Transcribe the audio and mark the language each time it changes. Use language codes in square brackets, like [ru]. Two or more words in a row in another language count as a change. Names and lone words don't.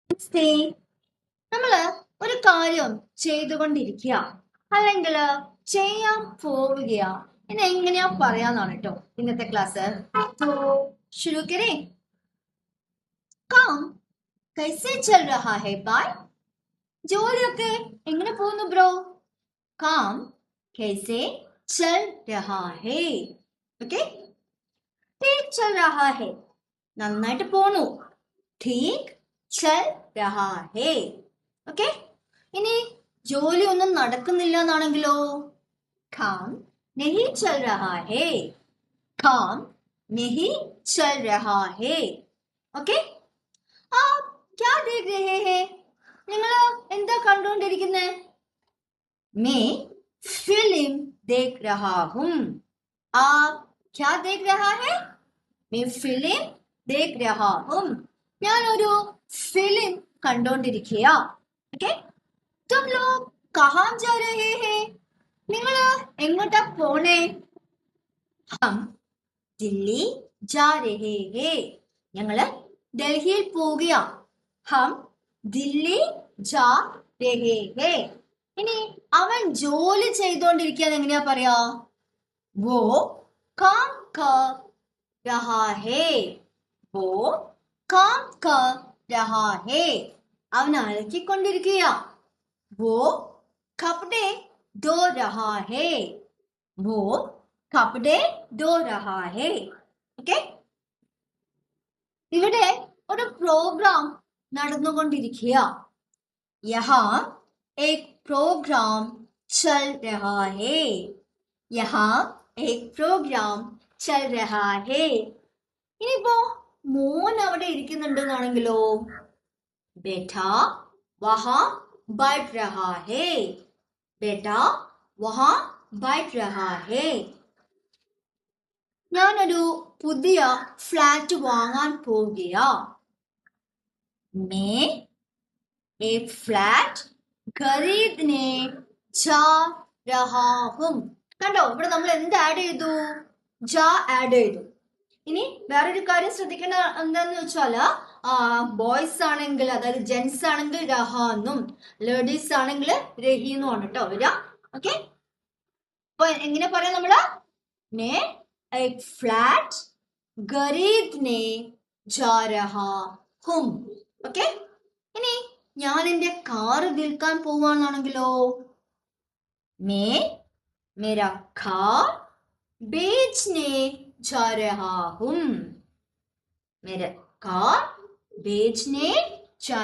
[ml] See, നമ്മള് ഒരു കാര്യം ചെയ്തുകൊണ്ടിരിക്കുക അല്ലെങ്കിൽ ചെയ്യാൻ പോവുകയാ എന്ന് എങ്ങനെയാ പറയാന്നാണ് കേട്ടോ ഇന്നത്തെ ക്ലാസ്. [hi] शुरू करें. काम कैसे चल रहा है भाई? [ml] ജോലിയൊക്കെ എങ്ങനെ പോകുന്നു ബ്രോ? [hi] काम कैसे चल रहा है? ഓക്കെ, ठीक चल रहा है, [ml] നന്നായിട്ട് പോണു. [hi] ठीक चल रहा है. [ml] ഓക്കെ, ഇനി ജോലി ഒന്നും നടക്കുന്നില്ല എന്നാണെങ്കിലോ? [hi] काम नहीं चल रहा है. काम नहीं चल रहा है. ഓക്കെ, आप क्या देख रहे हैं? [ml] നിങ്ങൾ എന്താ കണ്ടുകൊണ്ടിരിക്കുന്നത്? [hi] मैं फिल्म देख रहा हूं. आप क्या देख रहा है? मैं फिल्म देख रहा हूं. [ml] ഞാനൊരു ഫിലിം കണ്ടോണ്ടിരിക്കുക. ഓക്കെ, [hi] तुम लोग कहाँ जा रहे हैं? [ml] നിങ്ങൾ എങ്ങോട്ടാ പോണേ? [hi] हम दिल्ली जा रहे हैं. [ml] ഞങ്ങള് ഡൽഹിയിൽ പോവുകയാ. [hi] हम दिल्ली जा रहे हैं. [ml] ഇനി അവൻ ജോലി ചെയ്തോണ്ടിരിക്കുക എങ്ങനെയാ പറയാ? [hi] वो काम कर रहा है. वो काम कर रहा है. [ml] അവൻ അലക്കിക്കൊണ്ടിരിക്കുക. [hi] वो कपड़े धो रहा है. वो कपड़े धो रहा है. [ml] ഓക്കെ, ഇവിടെ ഒരു പ്രോഗ്രാം നടന്നുകൊണ്ടിരിക്കുക. [hi] यहाँ एक प्रोग्राम चल रहा है. यहाँ एक प्रोग्राम चल रहा है. [ml] ഇനിയിപ്പോ മോൻ അവിടെ ഇരിക്കുന്നുണ്ടെന്നാണെങ്കിലോ? [hi] बेटा वहां बैठ रहा है. बेटा वहां बैठ रहा है. [ml] ഞാനൊരു പുതിയ ഫ്ലാറ്റ് വാങ്ങാൻ പോവുകയാ. [hi] मैं एक फ्लैट खरीदने जा रहा हूं. [ml] കണ്ടോ, ഇവിടെ നമ്മൾ എന്ത് ആഡ് ചെയ്തു? ജാ ആഡ് ചെയ്തു. ഇനി വേറൊരു കാര്യം ശ്രദ്ധിക്കേണ്ട എന്താന്ന് വെച്ചാല് ബോയ്സ് ആണെങ്കിൽ, അതായത് ജെന്റ്സ് ആണെങ്കിൽ രഹാന്നും, ലേഡീസ് ആണെങ്കിൽ രഹീന്നും ആണ് കേട്ടോ വരിക. ഓക്കെ, അപ്പൊ എങ്ങനെ പറയാം നമ്മള്? [hi] मैं एक फ्लैट खरीदने जा रहा हूं. [ml] ഓക്കെ, ഇനി ഞാൻ എന്റെ കാറ് വിൽക്കാൻ പോവാണെങ്കിലോ? [hi] मैं मेरा कार बेचने जा रहा हूं. मेरा कार बेचने जा